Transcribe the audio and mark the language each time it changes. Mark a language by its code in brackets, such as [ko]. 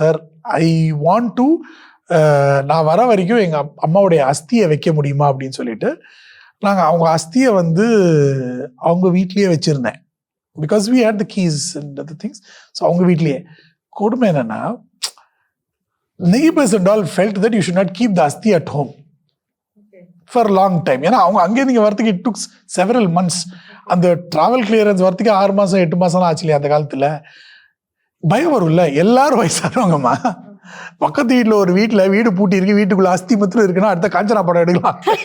[ta] Sir, [en] I want to [ta] நான் வர வரைக்கும் எங்கள் அம்மாவுடைய அஸ்தியை வைக்க முடியுமா அப்படின்னு சொல்லிட்டு நாங்கள் அவங்க அஸ்தியை வந்து அவங்க வீட்லேயே வச்சுருந்தேன். Because [en] we had the keys and other things. [ta] So அவங்க வீட்லேயே. கொடுமை என்னன்னா, [en] neighbors and all felt that you should not keep the asthi at home for a long time. [ta] ஏன்னா அவங்க அங்கே நீங்கள் வரத்துக்கு [en] it took several months. [ta] அந்த ட்ராவல் கிளியரன்ஸ் வரத்துக்கு 6 மாதம் 8 மாதம்லாம் ஆச்சு இல்லையா அந்த காலத்தில். பயம் வரும்ல, எல்லாரும் வயசானவங்கம்மா. பக்கத்து வீட்டில் ஒரு வீடு பூட்டி இருக்கு, வீட்டுக்குள்ள அஸ்தி மாத்திரம் இருக்குன்னா அடுத்த காஞ்சனா படம் எடுக்கலாம்.